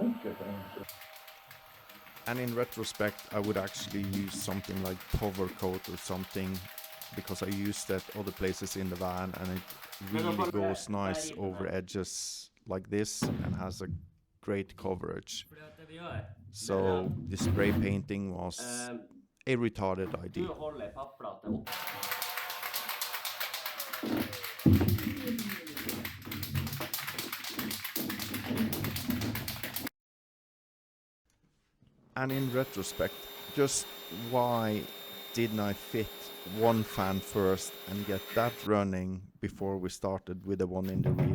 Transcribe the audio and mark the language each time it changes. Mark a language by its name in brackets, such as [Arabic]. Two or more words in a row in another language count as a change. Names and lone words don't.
[English] And in retrospect, I would actually use something like Power Coat or something, because I used that other places in the van, and it really goes nice over edges like this and has a great coverage. [Norwegian] Fordi at det vi gjør, [English] So the spray painting was a retarded [Norwegian] Du [English] idea. [Norwegian] holder en pappplate opp. [English] And in retrospect, just why didn't I fit one fan first and get that running before we started with the one in the rear?